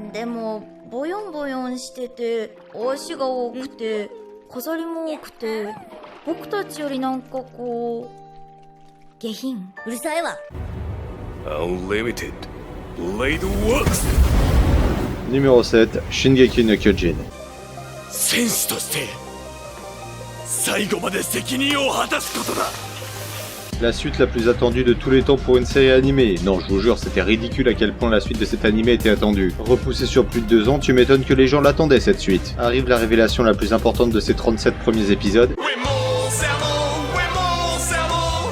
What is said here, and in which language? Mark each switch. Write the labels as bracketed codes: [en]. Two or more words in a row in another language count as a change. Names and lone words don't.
[fr] Unlimited Blade Works. Numéro 7, Shingeki no Kyojin. [ja] 戦士として最後まで責任を果たすことだ。 [fr] La suite la plus attendue de tous les temps pour une série animée. Non, je vous jure, c'était ridicule à quel point la suite de cet animé était attendue. Repoussée sur plus de 2 ans, tu m'étonnes que les gens l'attendaient cette suite. Arrive la révélation la plus importante de ces 37 premiers épisodes. Où est mon cerveau? Où est mon cerveau?